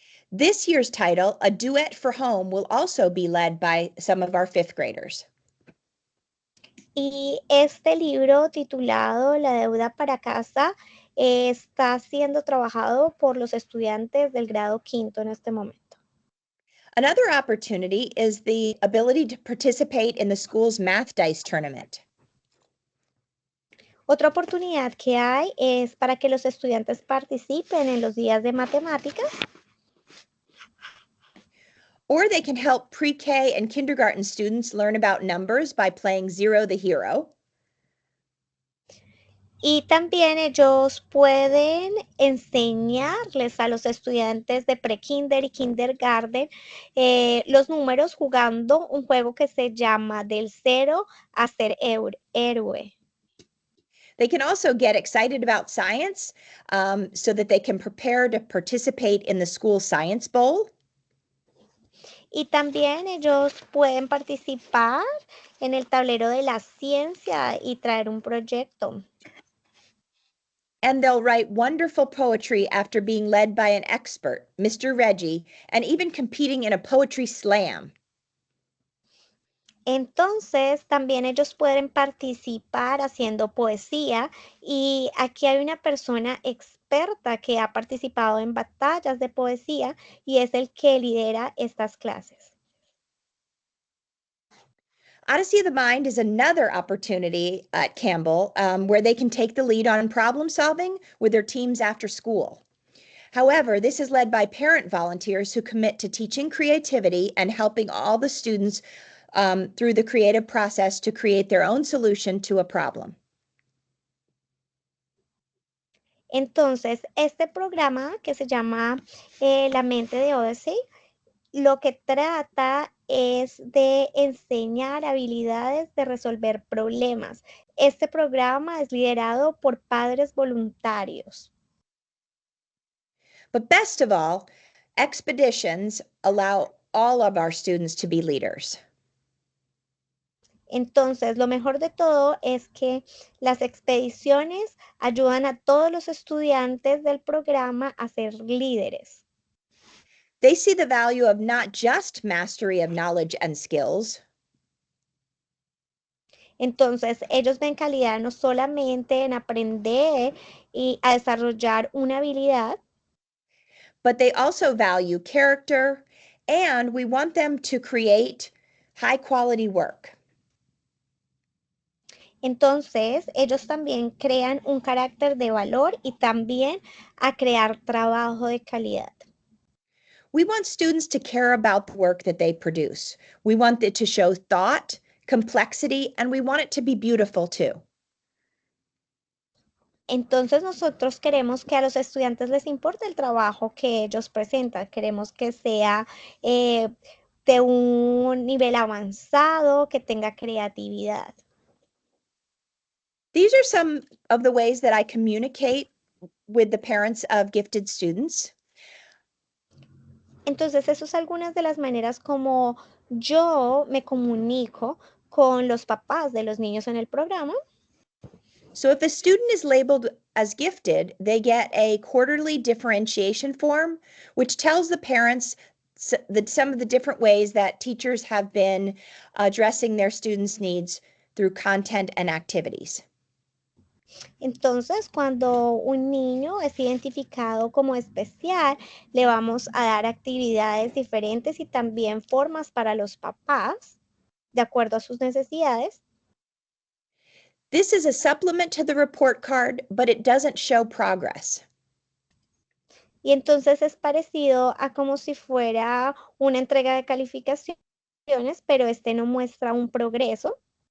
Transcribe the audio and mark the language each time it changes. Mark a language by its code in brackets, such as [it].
[en] This year's title, A Duet for Home, will also be led by some of our fifth graders. [es] Y este libro titulado La deuda para casa está siendo trabajado por los estudiantes del grado quinto en este momento. [en] Another opportunity is the ability to participate in the school's math dice tournament. [es] Otra oportunidad que hay es para que los estudiantes participen en los días de matemáticas. [en] Or they can help pre-K and kindergarten students learn about numbers by playing Zero the Hero. [es] Y también ellos pueden enseñarles a los estudiantes de pre-kinder y kindergarten los números jugando un juego que se llama Del cero a ser héroe. [en] They can also get excited about science so that they can prepare to participate in the school science bowl. [es] Y también ellos pueden participar en el tablero de la ciencia y traer un proyecto. [en] And they'll write wonderful poetry after being led by an expert, Mr. Reggie, and even competing in a poetry slam. [es] Entonces, también ellos pueden participar haciendo poesía y aquí hay una persona experta que ha participado en batallas de poesía y es el que lidera estas clases. [en] Odyssey of the Mind is another opportunity at Campbell where they can take the lead on problem solving with their teams after school. However, this is led by parent volunteers who commit to teaching creativity and helping all the students through the creative process to create their own solution to a problem. [es] Entonces, este programa que se llama La mente de Odyssey, lo que trata es de enseñar habilidades de resolver problemas. Este programa es liderado por padres voluntarios. [en] But best of all, expeditions allow all of our students to be leaders. [es] Entonces, lo mejor de todo es que las expediciones ayudan a todos los estudiantes del programa a ser líderes. [en] They see the value of not just mastery of knowledge and skills, [es] Entonces, ellos ven calidad no solamente en aprender y a desarrollar una habilidad, [en] but they also value character, and we want them to create high quality work. [es] entonces ellos también crean un carácter de valor y también a crear trabajo de calidad. [en] We want students to care about the work that they produce. We want it to show thought, complexity, and we want it to be beautiful too. [es] Entonces nosotros queremos que a los estudiantes les importe el trabajo que ellos presentan, queremos que sea de un nivel avanzado, que tenga creatividad. [en] These are some of the ways that I communicate with the parents of gifted students. [es] Entonces, eso es algunas de las maneras como yo me comunico con los papás de los niños en el programa. [en] So if a student is labeled as gifted, they get a quarterly differentiation form, which tells the parents some of the different ways that teachers have been addressing their students' needs through content and activities. [es] Entonces, cuando un niño es identificado como especial, le vamos a dar actividades diferentes y también formas para los papás, de acuerdo a sus necesidades. [en] This is a supplement to the report card, but it doesn't show progress. [es] Y entonces es parecido a como si fuera una entrega de calificaciones, pero este no muestra un progreso.